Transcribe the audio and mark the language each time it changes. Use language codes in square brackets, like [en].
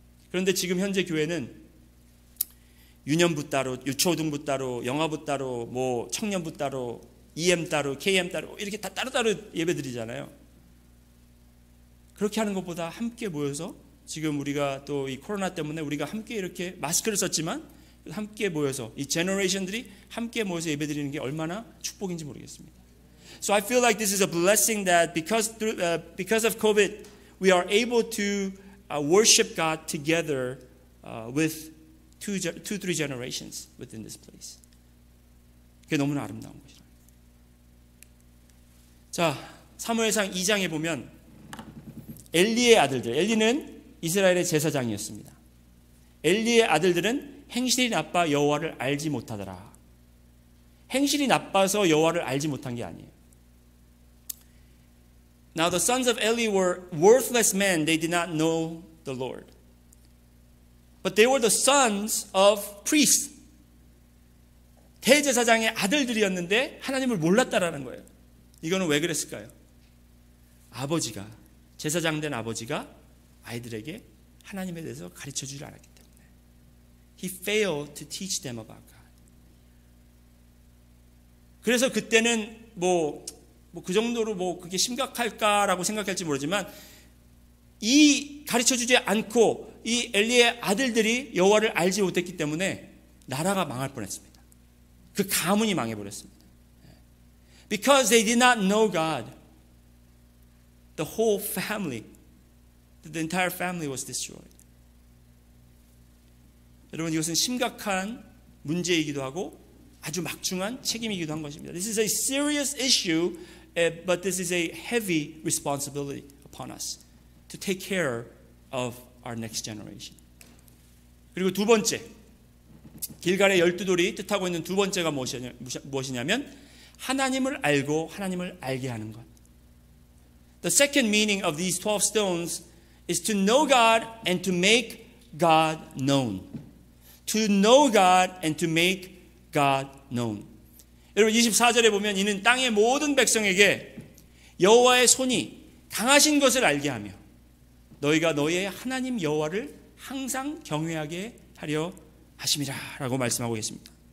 [ko] 그런데 지금 현재 교회는 유년부 따로, 유초등부 따로, 영아부 따로, 뭐 청년부 따로, EM 따로, KM 따로 이렇게 다 따로따로 예배드리잖아요. 그렇게 하는 것보다 함께 모여서 지금 우리가 또 이 코로나 때문에 우리가 함께 이렇게 마스크를 썼지만 함께 모여서 이 제너레이션들이 함께 모여서 예배드리는 게 얼마나 축복인지 모르겠습니다. [en] So I feel like this is a blessing that because of COVID we are able to worship God together with three generations within this place. [ko] 그게 너무나 아름다운 것이라. 자, 사무엘상 2장에 보면 엘리의 아들들, 엘리는 이스라엘의 제사장이었습니다. 엘리의 아들들은 행실이 나빠 여호와를 알지 못하더라. 행실이 나빠서 여호와를 알지 못한 게 아니에요. [en] Now the sons of Eli were worthless men. They did not know the Lord. But they were the sons of priests. [ko] 대제사장의 아들들이었는데 하나님을 몰랐다라는 거예요. 이거는 왜 그랬을까요? 아버지가, 제사장 된 아버지가 아이들에게 하나님에 대해서 가르쳐주지 않았기 때문에. [en] He failed to teach them about God. [ko] 그래서 그때는 뭐 그 정도로 뭐 그게 심각할까라고 생각할지 모르지만 이 가르쳐주지 않고 이 엘리의 아들들이 여호와를 알지 못했기 때문에 나라가 망할 뻔했습니다. 그 가문이 망해버렸습니다. [en] Because they did not know God, the whole family, the entire family was destroyed. [ko] 여러분, 이것은 심각한 문제이기도 하고 아주 막중한 책임이기도 한 것입니다. [en] This is a serious issue, but this is a heavy responsibility upon us to take care of our next generation. [ko] 그리고 두 번째, 길갈의 12돌이 뜻하고 있는 두 번째가 무엇이냐면 하나님을 알고 하나님을 알게 하는 것. [en] The second meaning of these 12 stones is to know God and to make God known. To know God and to make God known. [ko] 여러분 24절에 보면 이는 땅의 모든 백성에게 여호와의 손이 강하신 것을 알게 하며 너희가 너희의 하나님 여호와를 항상 경외하게 하려 하심이라 라고 말씀하고 계십니다.